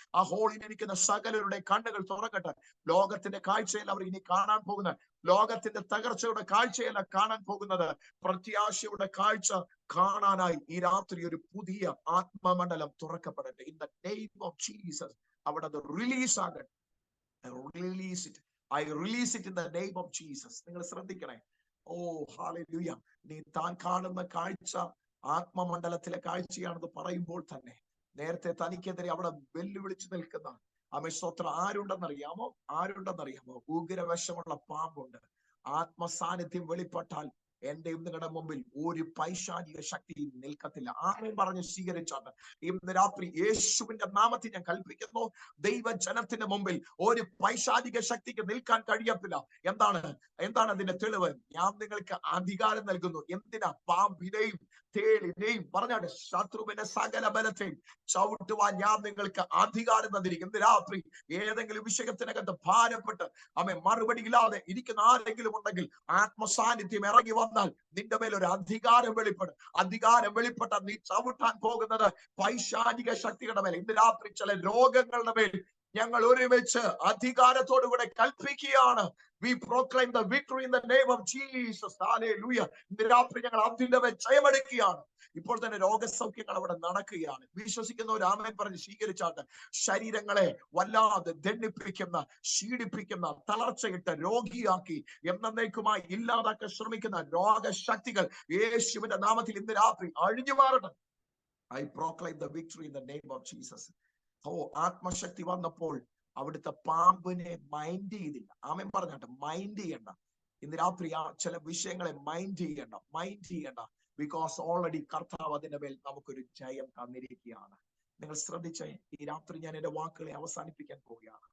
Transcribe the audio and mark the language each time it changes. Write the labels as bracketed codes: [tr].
[ml] ആ ഹോളിലിരിക്കുന്ന സകലരുടെ കണ്ണുകൾ തുറക്കട്ടെ. ലോകത്തിന്റെ കാഴ്ചയിൽ അവർ ഇനി കാണാൻ പോകുന്ന, ലോകത്തിന്റെ തകർച്ചയുടെ കാഴ്ചയല്ല കാണാൻ പോകുന്നത്, പ്രത്യാശയുടെ കാഴ്ച കാണാനായി ഈ രാത്രി ഒരു പുതിയ ആത്മമണ്ഡലം തുറക്കപ്പെടട്ടെ. [en] in the name of Jesus [ml] അവിടെ അത് റിലീസ് ആകട്ടെ. [en] I release it in the name of Jesus. [ml] നിങ്ങൾ ശ്രദ്ധിക്കണേ. ഓ ഹല്ലേലൂയ. നീ താൻ കാണുന്ന കാഴ്ച ആത്മമണ്ഡലത്തിലെ കാഴ്ചയാണെന്ന് പറയുമ്പോൾ തന്നെ നേരത്തെ തനിക്കെതിരെ അവിടെ വെല്ലുവിളിച്ചു നിൽക്കുന്ന സ്തോത്രം ആരുണ്ടെന്നറിയാമോ? ഉഗ്രവശമുള്ള പാമ്പുണ്ട്. ആത്മസാന്നിധ്യം വെളിപ്പെട്ടാൽ എന്റെയും നിങ്ങളുടെ മുമ്പിൽ ഒരു പൈശാചിക ശക്തി നിൽക്കത്തില്ല. ആരെയും പറഞ്ഞ് സ്വീകരിച്ചാണ് ഇന്ന് രാത്രി യേശുവിന്റെ നാമത്തിൽ ഞാൻ കൽപ്പിക്കുന്നു, ദൈവജനത്തിന്റെ മുമ്പിൽ ഒരു പൈശാചിക ശക്തിക്ക് നിൽക്കാൻ കഴിയത്തില്ല. എന്താണ് അതിന്റെ തെളിവ്? ഞാൻ നിങ്ങൾക്ക് അധികാരം നൽകുന്നു. എന്തിനാ? പാമ്പിനെയും തേളിനെയും പറഞ്ഞാണ് ശത്രുവിന്റെ സകല ബലത്തെയും ചവിട്ടുവാൻ ഞാൻ നിങ്ങൾക്ക് അധികാരം തന്നിരിക്കും. ഇന്ന് രാത്രി ഏതെങ്കിലും വിഷയത്തിനകത്ത് ഭാരപ്പെട്ട് മറുപടി ഇല്ലാതെ ഇരിക്കുന്ന ആരെങ്കിലും ഉണ്ടെങ്കിൽ ആത്മസാന്നിധ്യം ഇറങ്ങി വന്നാൽ നിന്റെ മേൽ ഒരു അധികാരം വെളിപ്പെട്ട നീ ചവിട്ടാൻ പോകുന്നത് പൈശാചിക ശക്തികളുടെ മേൽ. ഇന്ന് രാത്രി ചില രോഗങ്ങളുടെ മേൽ ഞങ്ങൾ ഒരുമിച്ച് അധികാരത്തോടുകൂടെ കൽപ്പിക്കുകയാണ്. [en] We proclaim the victory in the name of Jesus. Hallelujah. [ml] ഇന്ന് രാത്രി ഞങ്ങൾ അതിന്റെ മേൽ ജയമെടുക്കുകയാണ്. ഇപ്പോൾ തന്നെ രോഗസൗഖ്യങ്ങൾ അവിടെ നടക്കുകയാണ്. വിശ്വസിക്കുന്ന ഒരു ആമേൻ പറഞ്ഞ് സ്വീകരിച്ചാട്ട് ശരീരങ്ങളെ വല്ലാതെ ദണ്ഡിപ്പിക്കുന്ന, ക്ഷീണിപ്പിക്കുന്ന, തളർച്ചയിട്ട് രോഗിയാക്കി എന്നേക്കുമായി ഇല്ലാതാക്കാൻ ശ്രമിക്കുന്ന രോഗശക്തികൾ യേശുവിന്റെ നാമത്തിൽ ഇന്ന് രാത്രി അഴിഞ്ഞു മാറട്ടെ. [en] I proclaim the victory in the name of Jesus. [ml] ആത്മശക്തി വന്നപ്പോൾ അവിടുത്തെ പാമ്പിനെ മൈൻഡ് ചെയ്തില്ല. ആമേൻ പറഞ്ഞാട്ടെ, മൈൻഡ് ചെയ്യണ്ട. ഇന്ന് രാത്രി ആ ചില വിഷയങ്ങളെ മൈൻഡ് ചെയ്യണ്ട. [en] because already [ml] കർത്താവ് അതിന്റെ മേൽ നമുക്കൊരു ജയം തന്നിരിക്കുകയാണ്. നിങ്ങൾ ശ്രദ്ധിച്ചേ, ഈ രാത്രി ഞാൻ എന്റെ വാക്കുകളെ അവസാനിപ്പിക്കാൻ പോവുകയാണ്.